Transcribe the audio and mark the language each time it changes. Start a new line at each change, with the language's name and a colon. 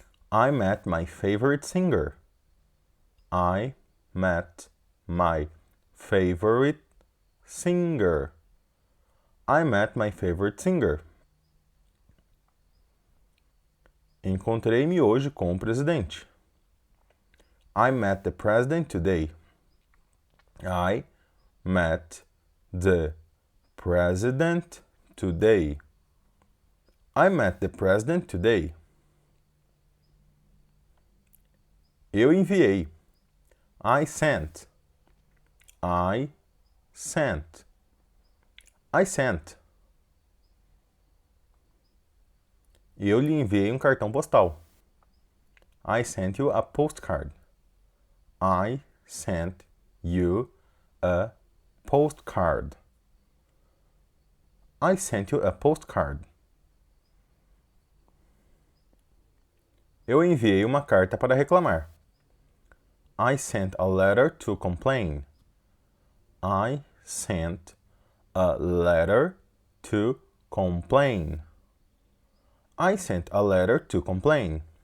English: I met my favorite singer. I met my favorite singer. I met my favorite singer.
Portuguese: Encontrei-me hoje com o presidente.
English: I met the president today. I met the president today. I met the president today.
Portuguese: Eu enviei.
English: I sent. I sent. I sent.
Portuguese: Eu lhe enviei um cartão postal.
English: I sent you a postcard. I sent you a postcard. I sent you a postcard.
Portuguese: Eu enviei uma carta para reclamar.
English: I sent a letter to complain. I sent a letter to complain. I sent a letter to complain.